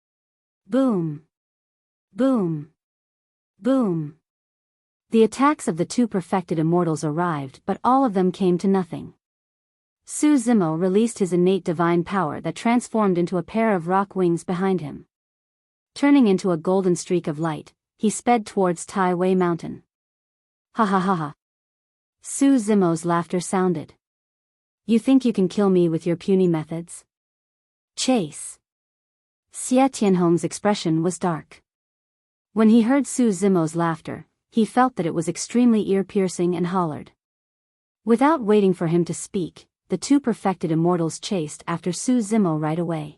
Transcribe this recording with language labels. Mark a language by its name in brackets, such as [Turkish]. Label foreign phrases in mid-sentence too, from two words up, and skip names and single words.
[English] Boom! Boom! Boom! The attacks of the two perfected immortals arrived, but all of them came to nothing. Su Zimo released his innate divine power that transformed into a pair of rock wings behind him. Turning into a golden streak of light, he sped towards Tai Wei Mountain. Ha ha ha ha! Su Zimo's laughter sounded. You think you can kill me with your puny methods? Chase! Xie Tianhong's expression was dark. When he heard Su Zimo's laughter, he felt that it was extremely ear-piercing and hollered. Without waiting for him to speak, the two perfected immortals chased after Su Zimo right away.